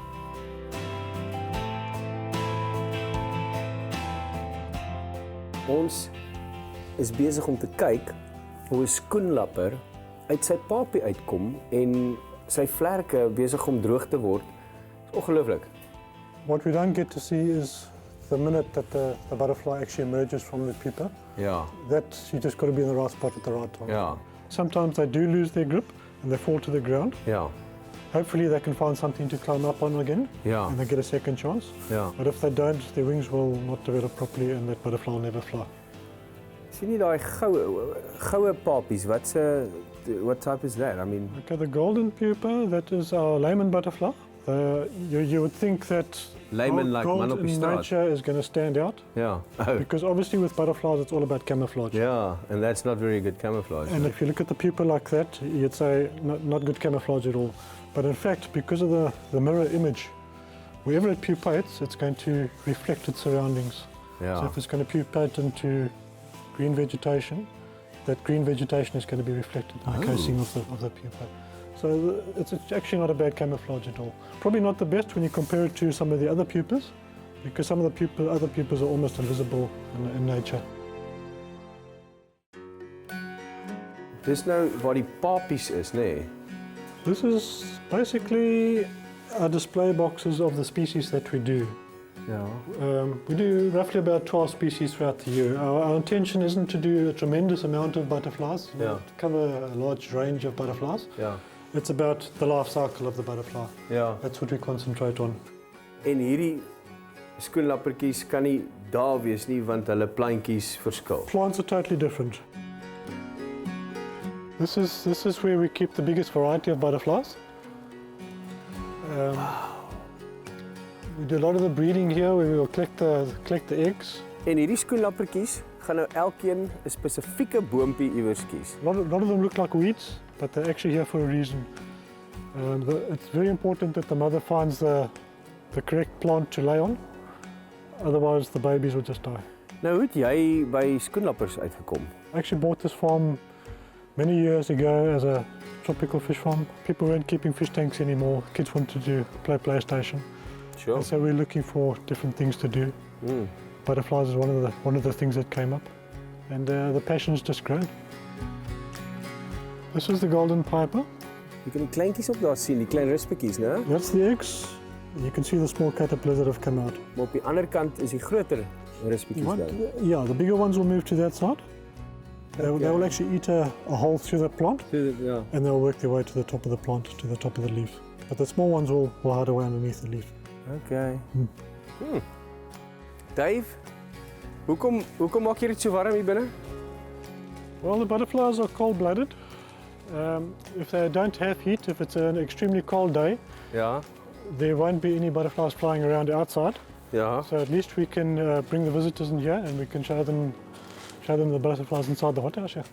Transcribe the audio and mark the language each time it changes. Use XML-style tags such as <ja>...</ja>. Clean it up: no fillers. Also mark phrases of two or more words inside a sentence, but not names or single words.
<af>Ons is besig om te kyk hoe 'n skoenlapper uit sy papie uitkom en sy vlerke besig om droog te word. Dis ongelooflik.</af> <en>What we don't get to see is the minute that the butterfly actually emerges from the pupa.</en> <af>Ja,</af> <en>That you just got to be in the right spot at the right time.</en> <af>ja,</af> <en>Sometimes they do lose their grip and they fall to the ground.</en> <af>ja,</af> <en>Hopefully they can find something to climb up on again</en> <af>ja,</af> <en>and they get a second chance.</en> <af>ja.</af> <en>But if they don't, their wings will not develop properly and that butterfly will never fly.</en> <af>Sien jy daai goue papies?</af> <en>What type is that? I mean, Okay, the golden pupa, that is our layman butterfly. You would think that layman like gold</en> <af>man op die in straat.</af> <en>nature is going to stand out</en> <af>Ja. Oh.</af> <en>because obviously with butterflies it's all about camouflage. Yeah, and that's not very good camouflage. And if you look at the pupa like that, you'd say not good camouflage at all. But in fact, because of the mirror image, wherever it pupates, it's going to reflect its surroundings. So</en> <af>Ja.</af> <en>if it's going to pupate into green vegetation, that green vegetation is going to be reflected in the casing of the pupa. So it's actually not a bad camouflage at all. Probably not the best when you compare it to some of the other pupas, because some of the other pupas are almost invisible in nature.</en> <af>Dis nou waar die papies is, nê? Nee?</af> <en>This is basically our display boxes of the species that we do.</en> <af>Ja.</af> <en>We do roughly about 12 species throughout the year. Our intention isn't to do a tremendous amount of butterflies, Yeah. cover a large range of butterflies.</en> <af>Ja.</af> <en>It's about the life cycle of the butterfly.</en> <af>Ja.</af> <en>That's what we concentrate on.</en> <af>En hierdie skoenlappertjies kan nie daar wees nie want hulle plantjies verskil.</af> <en>Plants are totally different. This is where we keep the biggest variety of butterflies. We do a lot of the breeding here where we will collect the eggs.</en> <af>En hierdie skoenlappertjies gaan nou elkeen 'n spesifieke boontjie iewers kies.</af> <en>A lot of them look like weeds, but they're actually here for a reason. It's very important that the mother finds the correct plant to lay on, otherwise the babies will just die.</en> <af>Nou hoe het jy by skoenlappers uitgekom?</af> <en>I actually bought this farm many years ago as a tropical fish farm. People weren't keeping fish tanks anymore. Kids wanted to play PlayStation. Sure. And so we're looking for different things to do. Butterflies is one of the things that came up. And the passion's just grown. This is the golden piper.</en> <af>Jy kan die kleintjies op daar sien, die klein rispetjies, né?</af> <en>That's the eggs. You can see the small caterpillars that have come out.</en> <af>Maar op die ander kant is die groter rispetjies daar.</af> <en>Yeah, the bigger ones will move to that side. They will actually eat a hole through the plant,</en> <af>Ja.</af> <en>and they'll work their way to the top of the plant, to the top of the leaf. But the small ones will hide away underneath the leaf. Okay. Dave,</en> <af>hoekom maak jy dit so warm hier binne?</af> <en>Well, the butterflies are cold-blooded. If they don't have heat, if it's an extremely cold day,</en> <af>Ja.</af> <en>there won't be any butterflies flying around outside.</en> <af>Ja.</af> <en>So at least we can bring the visitors in here and we can show them the butterflies inside the hothouse here.</en>